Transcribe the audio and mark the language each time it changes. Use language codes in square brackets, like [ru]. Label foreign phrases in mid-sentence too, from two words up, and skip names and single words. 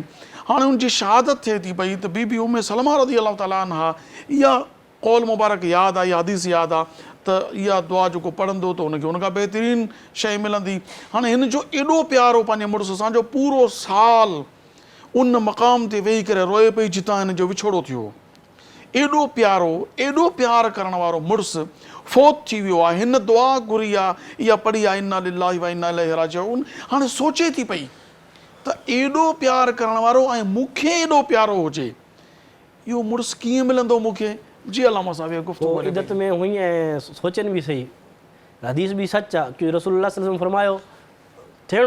[sd] हाणे उनजी शहादत थिए थी पई त बीबी उम्मे सलमा [ar] رضي الله تعالى عنها [sd] इहा कौल मुबारक यादि आहे, इहा हदीस यादि आहे त इहा दुआ जेको पढ़ंदो त हुनखे हुन खां बहितरीन शइ मिलंदी। हाणे हिन जो एॾो प्यारो पंहिंजे मुड़ुस सां जो पूरो साल उन मक़ाम ते वेही करे रोए पई जितां हिन जो विछोड़ो थियो। एॾो प्यार करण वारो मुड़ुस फ़ौत थी वियो आहे। हिन दुआ घुरी आहे, इहा पढ़ी आहे [ar] إنا لله و إنا إليه راجعون. [sd] हाणे सोचे थी पई त एॾो प्यार करण वारो ऐं मूंखे एॾो प्यारो हुजे, इहो मुड़ुस कीअं मिलंदो मूंखे। जी अलामा साहब इहा गुफ़्तगू इद्दत में हुई ऐं सोचनि बि सही, हदीस भी सच आहे कि रसूलुल्लाह [ar] صلى الله عليه وسلم [sd] फरमायो थियणो